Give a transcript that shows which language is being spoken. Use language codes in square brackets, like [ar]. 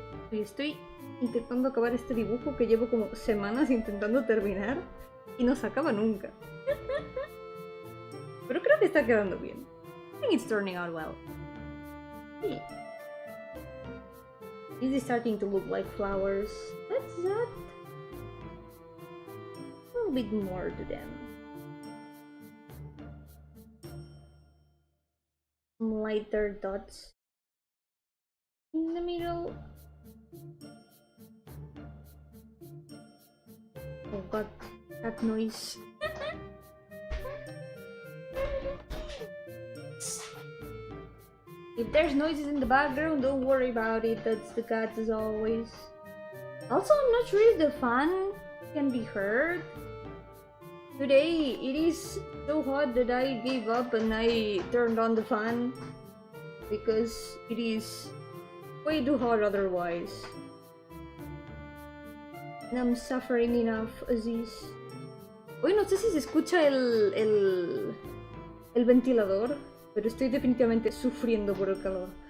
[es] Estoy intentando acabar este dibujo que llevo como semanas intentando terminar y no se acaba nunca. Pero creo que está quedando bien. [en] I think it's turning out well. Yeah. This is starting to look like flowers. Let's add a little bit more to them. Some lighter dots in the middle. Oh god, that noise. If there's noises in the background, don't worry about it, that's the cats as always. Also, I'm not sure if the fan can be heard. Today, it is so hot that I gave up and I turned on the fan because it is way too hot otherwise. And I'm suffering enough as is. [es] Hoy no sé si se escucha el ventilador, pero estoy definitivamente sufriendo por el calor.